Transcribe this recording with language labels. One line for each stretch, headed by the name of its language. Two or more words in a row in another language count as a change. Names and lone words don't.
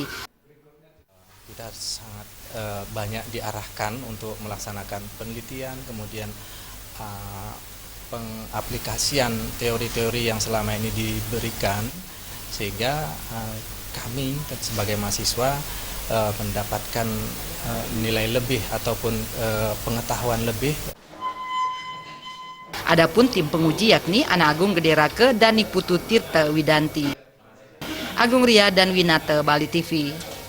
Indonesian: Kita sangat banyak diarahkan untuk melaksanakan penelitian, kemudian pengaplikasian teori-teori yang selama ini diberikan, sehingga kami sebagai mahasiswa mendapatkan nilai lebih ataupun pengetahuan lebih. Adapun tim penguji yakni Ana Agung Gederake dan Niputu Tirta Widanti. Agung Ria dan Winata, Bali TV.